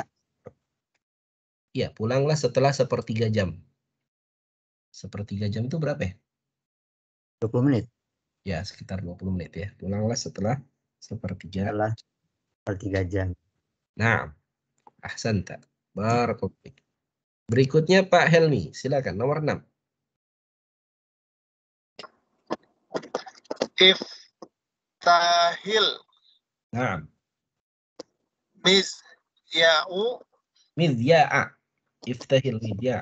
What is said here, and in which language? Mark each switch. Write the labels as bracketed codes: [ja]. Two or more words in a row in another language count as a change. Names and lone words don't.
[id] Iya, pulanglah setelah sepertiga jam. Sepertiga jam itu berapa ya? 20 menit. Ya, sekitar 20 menit ya. Pulanglah setelah sepertiga. Setelah per 3 jam. Nah, [ar] ahsanta. Barakallahu fiik. [id] Berikutnya Pak Helmi, silakan nomor 6. [ar] Iftahil [id] Nah, [ar] mizya'u. midya'a. Iftahil midya'.